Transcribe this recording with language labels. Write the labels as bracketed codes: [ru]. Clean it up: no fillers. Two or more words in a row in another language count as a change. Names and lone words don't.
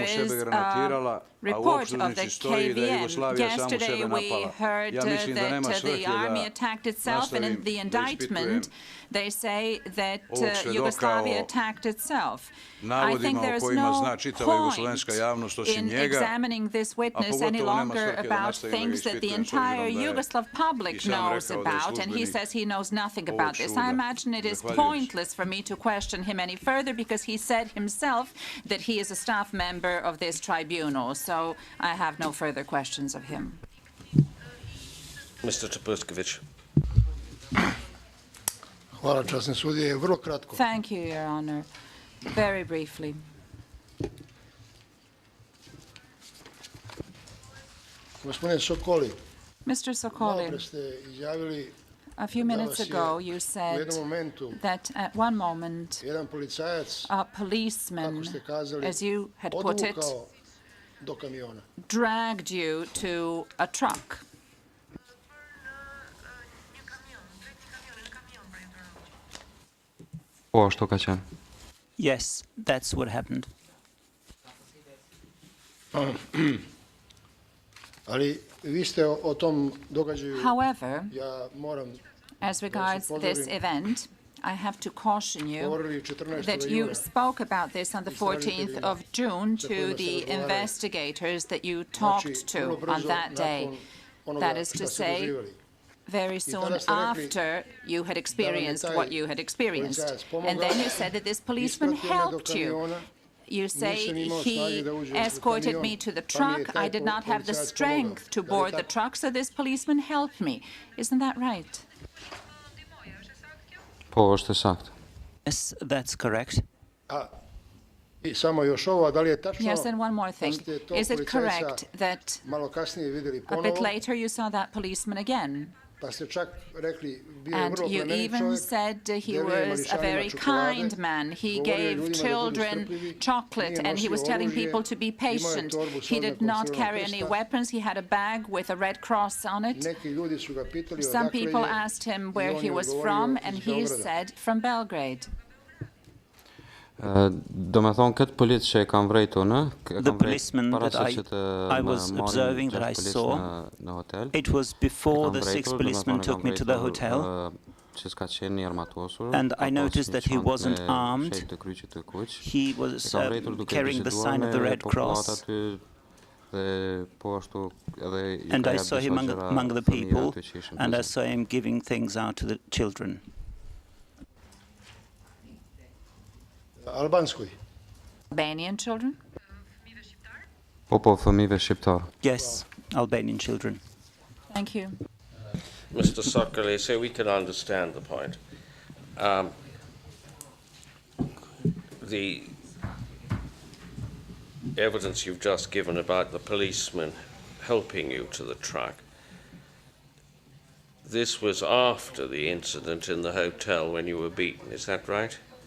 [sr] samu [en] is [sr] sebe [en] a [sr] granatirala, a u [en] report of the [sr] optužnici stoji da je [en] KVM. [sr] Jugoslavija samu [en] Yesterday [sr] sebe [en] we [sr] napala. [en] heard [sr] Ja mislim da nema [en] that [sr] svrhe [en] the army [sr] da [en] attacked itself, and in [sr] nastavim [en] the [sr] da [en] indictment [sr] ispitujem [en] they say that [sr] ovog svedoka [en] Yugoslavia [sr] o [en] attacked itself. I [sr] navodima [en] think [sr] o [en] there is [sr] kojima [en] no [sr] zna čitava [en] point [sr] jugoslovenska javnost osim [en] in [sr] njega, [en] examining this [sr] a [en] witness any [sr] pogotovo nema [en] longer [sr] svrhe da [en] about [sr] nastavim da ga [en] things that the [sr] ispitujem s [en] entire [sr] obzirom da je [en] Yugoslav [sr] i [en] public [sr] sam [en] knows [sr] rekao da je [en] about, and he [sr] službenik [en] says he knows nothing [sr] ovog [en] about this. I [sr] suda. [en] imagine it is [sr] Zahvaljujući. [en] pointless for me to question him any further because he said himself that he is a staff member of this tribunal, so I have no further questions of him. Mr. Tapurskovic. [sr] Hvala, časni sudije. Vrlo kratko. [en] Thank you, Your Honor. Very briefly. [sr] Gospodine Sokoli, [en] Mr. Sokoli, [sr] malopre ste izjavili [en] a few minutes ago you [sr] u [en] said [sr] jednom momentu [en] that at one moment [sr] jedan policajac, [en] a policeman, [sr] kako ste kazali, [en] as you had put it, [sr] odvukao do kamiona. [en] dragged you to a truck. [sq] Po ashtu ka qenë. [en] Yes, that's what happened. [sr] Ali vi ste o tom događaju, [en] However, [sr] ja moram [en] as regards this event, I have to caution you [sr] govorili 14. [en] that [sr] juna. [en] you spoke about this on the 14th of June to the investigators that you talked to [sr] vrlo brzo [en] on that day. [sr] nakon onoga [en] That is to [sr] šta ste [en] say, [sr] doživjeli. [en] very soon [sr] tada ste rekli [en] after you had experienced [sr] taj [en] what you had experienced. [sr] policajac [en] And [sr] pomogao, [en] then you said that this policeman [sr] ispratio me do [en] helped you. [sr] kamiona, [en] You say [sr] nisam imao snage [en] he [sr] da uđem u [en] escorted [sr] kamion, [en] me to the [sr] pa mi je [en] truck. [sr] taj [en] I did not have the [sr] policajac [en] strength to [sr] pomogao. Da li je [en] board the [sr] tako? [en] truck, so this policeman helped me. Isn't that right? [sq] Po, është sakt. [en] Yes, that's correct. [sr] A i samo još ovo, a da li je tačno [en] Yes, and one more [sr] da [en] thing. [sr] ste tog [en] Is it [sr] policajca [en] correct that [sr] malo kasnije vidjeli [en] a bit [sr] ponovo, [en] later you saw that policeman again? [sr] pa ste čak rekli bio je [en] And [sr] vrlo [en] you [sr] plemenit [en] even [sr] čovjek, [en] said he [sr] delio je [en] was a [sr] mališanima [en] very [sr] čokolade, [en] kind man. He [sr] govorio je [en] gave [sr] ljudima da budu [en] children [sr] strpljivi, [en] chocolate, [sr] nije [en] and he was [sr] nosio [en] telling [sr] oružje, [en] people to be [sr] imao je [en] patient. [sr] torbu s [en] He did [sr] oznakom [en] not [sr] Crvenog [en] carry any [sr] krsta. [en] weapons. He had a bag with a red cross on it. [sr] Neki ljudi su ga pitali [en] Some [sr] odakle [en] people [sr] je, [en] asked him [sr] i [en] where [sr] on [en] he [sr] je [en] was [sr] odgovorio [en] from, [sr] iz [en] and he [sr] Beograda. [en] said from Belgrade. [sq] Do me thonë, këtë polic që e kam vrejtu në, [en] The policeman that I was observing, that I saw, [sq] në hotel. [en] it was before the six policemen took me to the hotel, [sq] Që s'ka qenë një armatosur. [en] and I noticed that he wasn't armed. [sq] Shejt të kryqit të kuq. [en] He was [sq] E kam vrejtur duke [en] carrying the [sq] biseduar [en] sign of the [sq] me [en] Red [sq] popullatë [en] Cross, [sq] aty, dhe po ashtu edhe ju [en] and [sq] ka [en] I [sq] jap [en] saw [sq] disa [en] him [sq] gjëra [en] among the [sq] fëmijëve [en] people, [sq] aty që ishin [en] and I [sq] prezent. [en] saw him giving things out to the children. [sr] Albanskoj. [en] Albanian children? [sq] Po, fëmijëve shqiptar. [en] Yes, Albanian children. Thank you. Mr. Sokoli, so we can understand the point. The evidence you've just given about the policeman helping you to the truck, this was after the incident in the hotel when you were beaten, is that right?